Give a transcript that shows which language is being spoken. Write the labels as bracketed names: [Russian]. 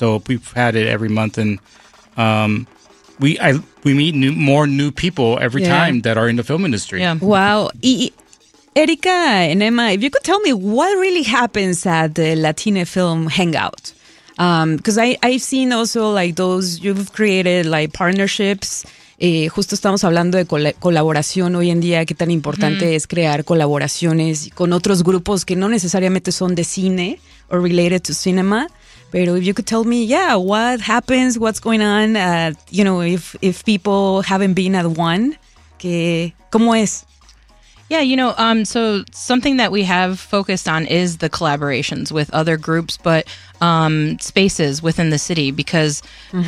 [English] So we've had it every month, and we meet more new people every time that are in the film industry. Yeah. Wow. Erika and Emma, if you could tell me what really happens at the Latina Film Hangout. Because I've seen also like those, you've created like partnerships. [Spanish] Justo estamos hablando de colaboración hoy en día, qué tan importante es crear colaboraciones con otros grupos que no necesariamente son de cine [English] or related to cinema. Pero if you could tell me, yeah, what happens, what's going on, you know, if people haven't been at one, [Spanish] que, ¿cómo es? [English] Yeah, you know, so something that we have focused on is the collaborations with other groups, but spaces within the city, because mm-hmm.